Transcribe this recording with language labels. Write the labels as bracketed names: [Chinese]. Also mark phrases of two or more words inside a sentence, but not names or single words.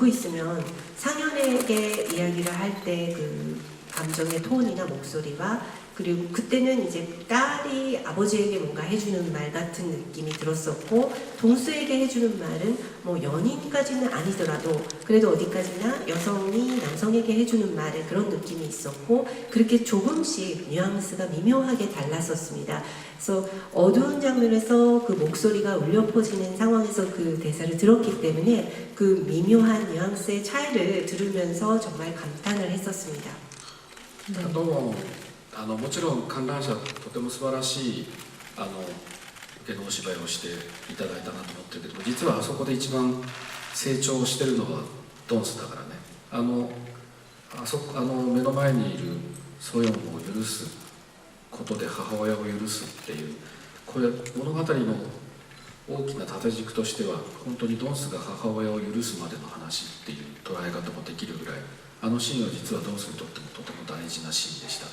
[Korean] 있으면 상현에게 이야기를 할 때 그 감정의 톤이나 목소리와, 그리고 그때는 이제 딸이 아버지에게 뭔가 해주는 말 같은 느낌이 들었었고, 동수에게 해주는 말은 뭐 연인까지는 아니더라도 그래도 어디까지나 여성이 남성에게 해주는 말에 그런 느낌이 있었고, 그렇게 조금씩 뉘앙스가 미묘하게 달랐었습니다. 그래서 어두운 장면에서 그 목소리가 울려 퍼지는 상황에서 그 대사를 들었기 때문에 그 미묘한 뉘앙스의 차이를 들으면서 정말 감탄을 했었습니다. [Japanese] どうももちろん観覧車とても素晴らしい受けのお芝居をしていただいたなと思ってるけど、実はあそこで一番成長してるのはドンスだからね。目の前にいるソヨンを許すことで母親を許すっていう、これ物語の大きな縦軸としては本当にドンスが母親を許すまでの話っていう捉え方もできるぐらい、シーンは実はドンスにとってもとても大事なシーンでした。